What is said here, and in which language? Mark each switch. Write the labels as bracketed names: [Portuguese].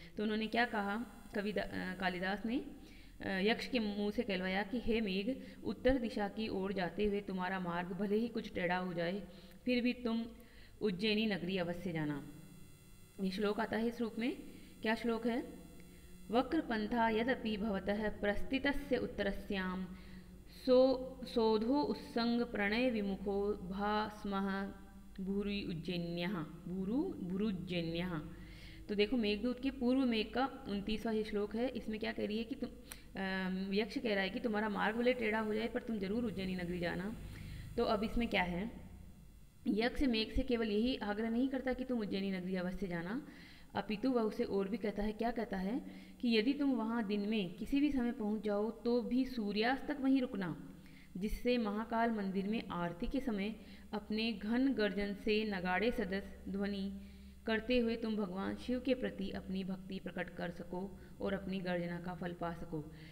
[Hindi] तो उन्होंने क्या कहा, कालिदास ने यक्ष के मुंह से कहलवाया कि हे मेघ, उत्तर दिशा की ओर जाते हुए तुम्हारा मार्ग भले ही कुछ टेढ़ा हो जाए, फिर भी तुम उज्जैनी नगरी अवश्य जाना। ये श्लोक आता है इस रूप में। क्या श्लोक है? [Sanskrit] वक्र पंथा यदपि भवतः प्रस्थितस्य उत्तरस्याम सोधो उत्संग प्रणय विमुखो भास्मः भूरि उज्जैन्यः भूरुज्जैन्यः। [Hindi] तो देखो मेघदूत के पूर्व मेघ का 29वां ही श्लोक है। इसमें क्या कह रही है कि तुम यक्ष कह रहा है कि तुम्हारा मार्ग भले टेढ़ा हो जाए पर तुम जरूर उज्जैनी नगरी जाना। तो अब इसमें क्या है, यक्ष मेघ से केवल यही आग्रह नहीं करता कि तुम उज्जैनी नगरी अवश्य जाना, अपितु वह उसे और भी कहता है। क्या कहता है कि यदि तुम वहाँ दिन में किसी भी समय पहुँच जाओ तो भी सूर्यास्त तक वहीं रुकना, जिससे महाकाल मंदिर में आरती के समय अपने घन गर्जन से नगाड़े सदृश ध्वनि करते हुए तुम भगवान शिव के प्रति अपनी भक्ति प्रकट कर सको और अपनी गर्जना का फल पा सको।